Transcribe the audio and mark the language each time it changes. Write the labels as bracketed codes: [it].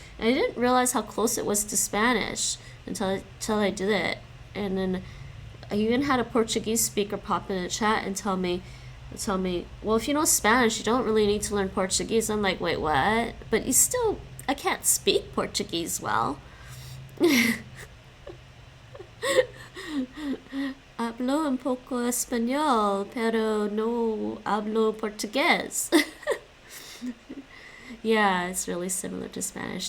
[en] And I didn't realize how close it was to Spanish until I did it. And then I even had a Portuguese speaker pop in the chat and tell me, well, if you know Spanish, you don't really need to learn Portuguese. I'm like, wait, what? But I can't speak Portuguese well. [es] Hablo un poco español, pero no hablo portugués. [en] Yeah, it's really similar to Spanish.